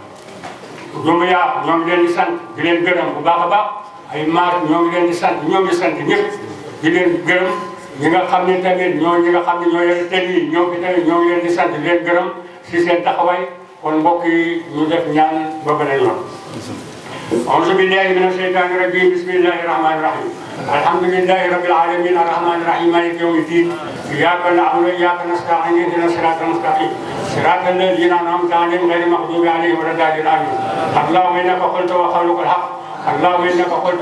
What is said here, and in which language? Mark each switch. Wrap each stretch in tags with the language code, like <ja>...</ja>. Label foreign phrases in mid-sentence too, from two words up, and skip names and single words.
<wo>Dumbuya ñoo ngi leen di sant di leen gërëm bu baax a baax ay maar ñoo ngi leen di sant ñoo ngi sant ñëpp di leen gërëm ñi nga xam ne tamit ñi nga xam ne ñoo yore télé yi ñoo fi tamit ñoo ngi leen di sant di leen gërëm si seen taxawaay kon mbokk yi ñu def ñaan ba beneen yoon.</wo> <ar>أعوذ بالله من الشيطان الرجيم بسم الله الرحمن الرحيم الحمد لله رب العالمين الرحمن الرحيم مالك يوم الدين إياك نعبد وإياك نستعين اهدنا الصراط المستقيم صراط الذين أنعمت عليهم غير المغضوب عليهم ولا الضالين آمين اللهم إنك قلت وقولك الحق اللهم إنك قلت</ar>